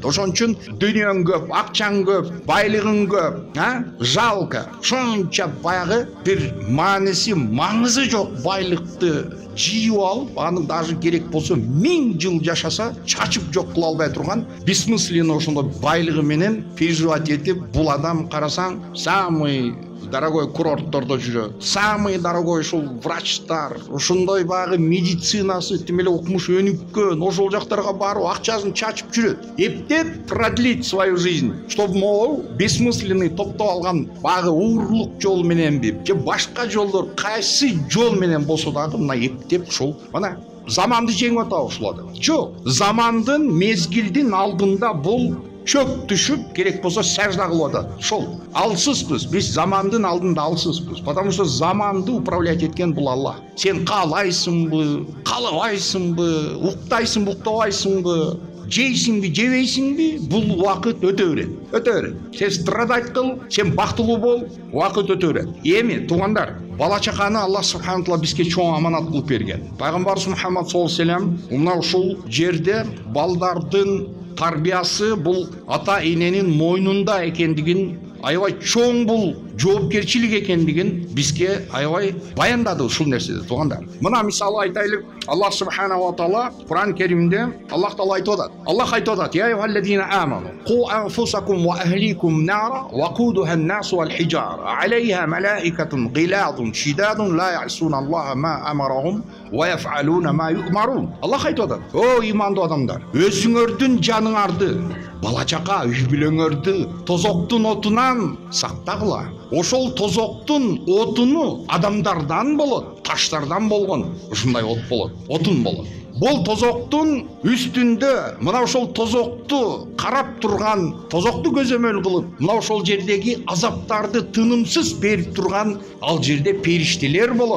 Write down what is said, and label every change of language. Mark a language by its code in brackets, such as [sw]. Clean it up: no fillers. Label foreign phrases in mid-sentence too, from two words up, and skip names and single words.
[ky] Ошон үчүн дүйнөң көп, акчаң көп, байлыгың көп, жалко. Ошонча баягы бир маңызы жок байлыкты жийип алып, аны даже керек болсо 1000 жыл жашаса, чачып жок кыла албай турган бессмысленно ошондой байлыгы менен переживать этип, бул адам карасаң [ru] самый дорогой [ky] курорттордо жүрөт, [ru] самый дорогой [ky] ушул врачтар, ошондой багы медицинасы тим эле окумуш өнүккөн, ошол жактарга барып акчасын чачып жүрөт. Эптеп [ru] продлить свою жизнь, чтобы могу бессмысленный [ky] топтоп алган багы уурлук жол мененби, же башка жолдор кайсы жол менен болсо дагы мына эптеп ушул мына заманды жеңип атабы ушул адам. Жок, замандын мезгилдин алдында бул чөп түшүп, керек болсо сажда кылып атат. Ошол алсызбыз, биз замандын алдында алсызбыз. [ru] Потому что [ky] заманды управлять эткен бул Аллах. Сен каалайсыңбы, каалабайсыңбы, уктайсыңбы, уктабайсыңбы, жейсиңби, жебейсиңби, бул убакыт өтө берет. Өтө берет. Сен страдать кыл, сен бактылуу бол, убакыт өтө берет. Эми туугандар, бала чаканы Аллах [ar] سبحانه تعالى [ky] бизге чоң аманат кылып берген. Пайгамбарыбыз Мухаммад [ar] صلى الله عليه وسلم [ky] мына ушул жерде балдардын тарбиясы бул ата эненин мойнунда экендигин, аябай чоң бул жоопкерчилик экендигин бизге аябай баяндады ушул нерседе, туугандар. Мына мисалы айтайлык, Аллах [ar] سبحانه وتعالى [ky] Кур'ан Керимде Аллах таала айтып атат. Аллах айтып атат: [ar] "يا أيها الذين آمنوا قوا أنفسكم وأهليكم نارا وقودها الناس والحجارة عليها ملائكة غلاظ شداد لا يعصون الله ما أمرهم ويفعلون ما يؤمرون." [ky] Аллах айтып атат: "О имандуу адамдар, өзүңөрдүн жаныңарды бала чака үй бүлөңөрдү тозоктун отунан сактагыла. Ошол тозоктун отуну адамдардан болот, таштардан болгон ушундай от болот, отун болот. Бул тозоктун үстүндө мына ошол тозокту карап турган, тозокту көзөмөл кылып, мына ошол жердеги азаптарды тынымсыз берип турган ал жерде периштелер болот.